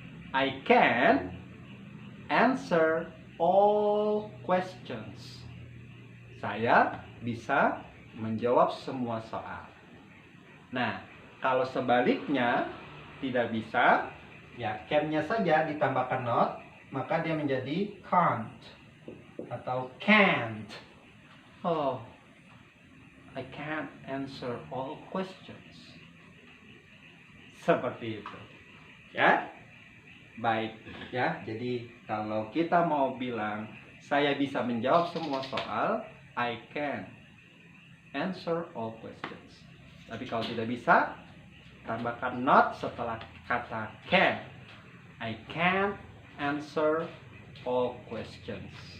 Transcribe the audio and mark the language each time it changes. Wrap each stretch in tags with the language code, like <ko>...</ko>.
<en>I can answer all questions.</en> <id>Saya bisa menjawab semua soal. Nah, kalau sebaliknya tidak bisa, ya can-nya saja ditambahkan not, maka dia menjadi can't atau can't.</id> <en>Oh, I can't answer all questions.</en> <id>Seperti itu. Ya. Baik, ya. Jadi kalau kita mau bilang saya bisa menjawab semua soal,</id> <en>I can answer all questions.</en> <id>Tapi kalau tidak bisa, tambahkan not setelah kata can.</id> <en>I can't answer all questions.</en>